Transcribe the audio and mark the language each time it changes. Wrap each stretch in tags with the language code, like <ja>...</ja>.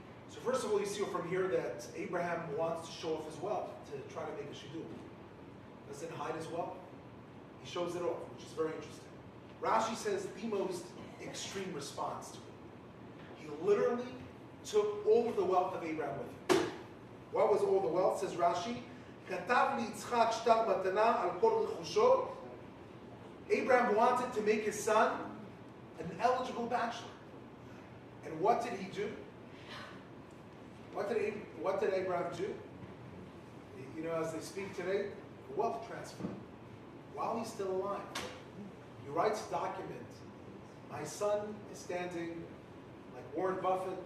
<en>So first of all, you see from here that Abraham wants to show off his wealth to try to make a shidduch. Doesn't hide his wealth. He shows it off, which is very interesting. Rashi says the most extreme response to it. He literally took all of the wealth of Abraham with him. What was all the wealth, says Rashi?</en> <he>כתב ליצחק שטר מתנה על כל רכושו.</he> <en>Abraham wanted to make his son an eligible bachelor. And what did he do? What did Abraham do? As they speak today, wealth transfer. While he's still alive, he writes a document. My son is standing like Warren Buffett.</en>